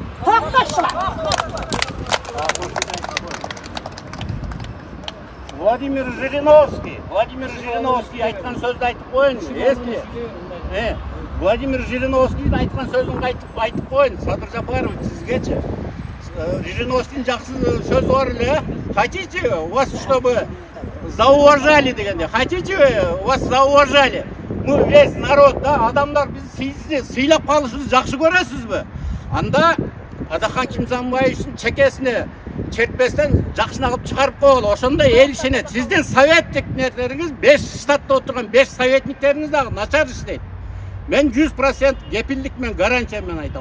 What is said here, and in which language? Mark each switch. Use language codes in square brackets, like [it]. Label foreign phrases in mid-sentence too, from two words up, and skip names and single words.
[ky] Владимир Жириновский айткан сөздү айтып коеюнчу. Эсти. Владимир Жириновскийдин айткан сөзүн айтып коеюн. Садыр Жапаров сизгечи. Жириновскийдин жакшы сөзү бар эле. [ru] Хотите вас, чтобы зауважали дегенде. Хотите вас зауважали. Мы весь народ, [ky] да, адамдар биз сыйлап калышыбызды жакшы көрөсүзбү? Анда Адахан Кимзанбаевичтин чекесине чертпестен жакшына кылып чыгарып койгула. Ошондой эл ишенет. Сиздин советниктериңиз 5 штатта отурган 5 советниктериңиз дагы начар иштейт. Мен 100% кепилдик гарантия менен айтам.